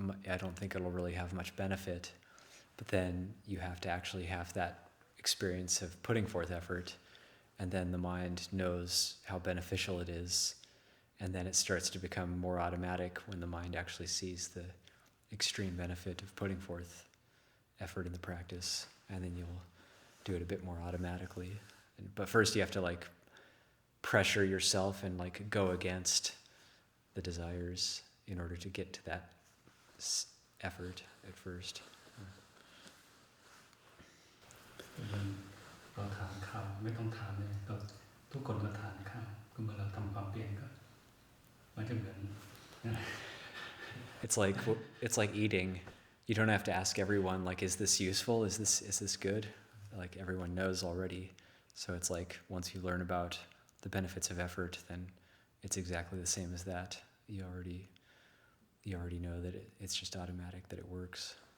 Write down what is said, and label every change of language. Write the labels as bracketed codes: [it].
[en] I don't think it'll really have much benefit. But then you have to actually have that experience of putting forth effort, and then the mind knows how beneficial it is, and then it starts to become more automatic when the mind actually sees the extreme benefit of putting forth effort in the practice, and then you'll do it a bit more automatically. But first you have to pressure yourself and go against the desires in order to get to that effort at first. [th] เราทานข้าวไม่ต้องทานเลยเราทุกคนก็ทานข้าวก็เมื่อเราทำความเพียรก็มันจะเหมือน [en] It's like eating. You don't have to ask everyone, is this useful? Is this good? Everyone knows already. So it's like once you learn about the benefits of effort, then it's exactly the same as that. You already know that it's just automatic, that it works.